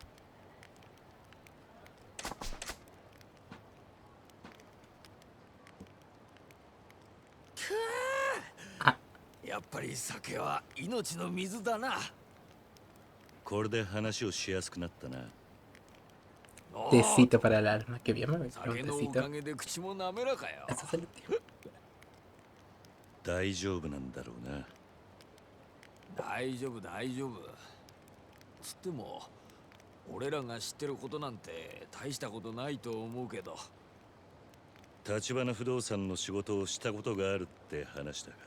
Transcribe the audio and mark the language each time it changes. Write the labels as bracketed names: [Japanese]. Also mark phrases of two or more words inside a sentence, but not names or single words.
[Spanish] Ah, [Japanese] やっぱり酒は命の水だな。これで話をしやすくなったな。 [Spanish] tecito para el alma. Que bien me voy a un [Japanese] 酒のお [Spanish] tecito. [Japanese] かげで口も滑らかよ。 [Spanish] Eso es el tío. [Japanese] 大丈夫なんだろうな。大丈夫大丈夫。つっても俺らが知ってることなんて大したことないと思うけど。立花不動産の仕事をしたことがあるって話だが。